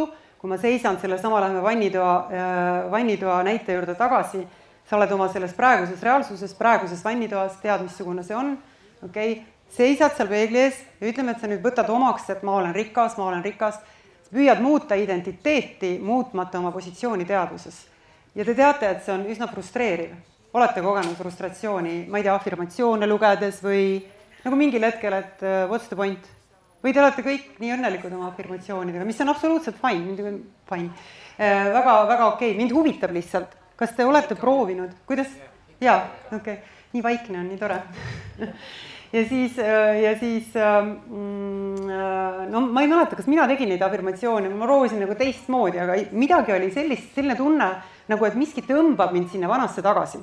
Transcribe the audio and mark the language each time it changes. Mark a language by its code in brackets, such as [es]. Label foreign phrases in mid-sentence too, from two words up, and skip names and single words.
[et] Kui ma seisan selle sama, läheme vannitoa näite juurde tagasi, sa oled oma selles praeguses reaalsuses, praeguses vannitoas, tead, missugune see on, seisad seal peegli ees ja ütleme, et sa nüüd võtad omaks, et ma olen rikas, sa püüad muuta identiteeti, muutmata oma positsiooni teadvuses. Ja te teate, et see on üsna frustreeriv. Olete kogenud frustratsiooni, ma ei tea, afirmatsioone lugedes või nagu mingil hetkel, et [en] what's the point? [et] Või te olete kõik nii õnnelikud oma afirmatsioonidega, mis on absoluutselt fine. Väga okei. Mind huvitab lihtsalt. Kas te olete proovinud? Kuidas? Jaa, okei. Nii vaikne on, nii tore. Ja siis ma ei mäleta, kas mina tegin neid afirmatsioone, ma proovisin nagu teistmoodi, aga midagi oli selline tunne, nagu et miski tõmbab mind sinna vanasse tagasi.